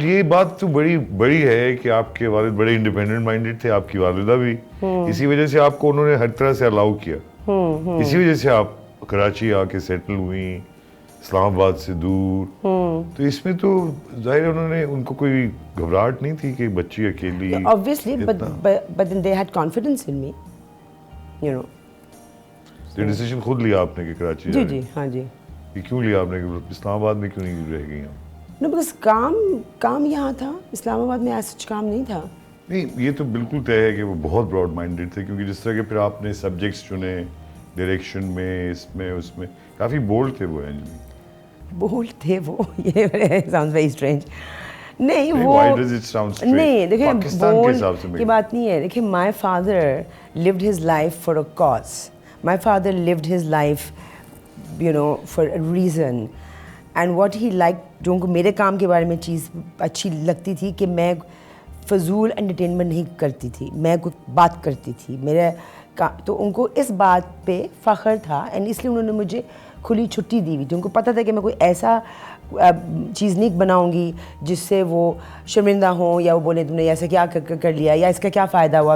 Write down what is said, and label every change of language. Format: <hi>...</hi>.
<ur>یہ بات تو بڑی ہے کہ آپ کے والد بڑے انڈیپینڈنٹ مائنڈیڈ تھے, آپ کی والدہ بھی. اسی وجہ سے آپ کو انہوں نے ہر طرح سے الاؤ کیا. اسی وجہ سے آپ کراچی آ کے سیٹل ہوئی, اسلام آباد سے دور. تو اس میں تو ظاہر انہوں نے, ان کو کوئی گھبراہٹ نہیں تھی کہ بچی اکیلی؟</ur> <en>Obviously, but then they had confidence in me, you know.</en> <ur>یہ ڈیسیژن خود لیا آپ نے کہ کراچی جی جی ہاں جی. یہ کیوں لیا آپ نے کہ اسلام آباد میں کیوں نہیں رہ گئی آپ؟</ur> <en>No, because</en> <ur>کام یہاں تھا, اسلام آباد میں ایسا کام نہیں تھا. نہیں, یہ تو بالکل طے ہے کہ وہ بہت براڈ مائنڈیڈ تھے, کیونکہ جس طرح کے پھر آپ نے سبجیکٹس چنے, ڈائریکشن میں, اس میں کافی بولڈ تھے وہ. بولڈ تھے وہ, یہ</ur> <en>sounds very strange.</en> <ur>نہیں وہ نہیں, دیکھیں بولڈ کی بات نہیں ہے. دیکھیں</ur> <en>My father lived his life for a cause. My father lived his life, you know, for a reason. And what he liked,</en> <ur>جو ان کو میرے کام کے بارے میں چیز اچھی لگتی تھی کہ میں فضول انٹرٹینمنٹ نہیں کرتی تھی, میں کوئی بات کرتی تھی. میرے تو ان کو اس بات پہ فخر تھا, اینڈ اس لیے انہوں نے مجھے کھلی چھٹی دی ہوئی تھی. ان کو پتہ تھا کہ میں کوئی ایسا چیز نہیں بناؤں گی جس سے وہ شرمندہ ہوں, یا وہ بولیں تم نے ایسا کیا کر لیا, یا اس کا کیا فائدہ ہوا.</ur>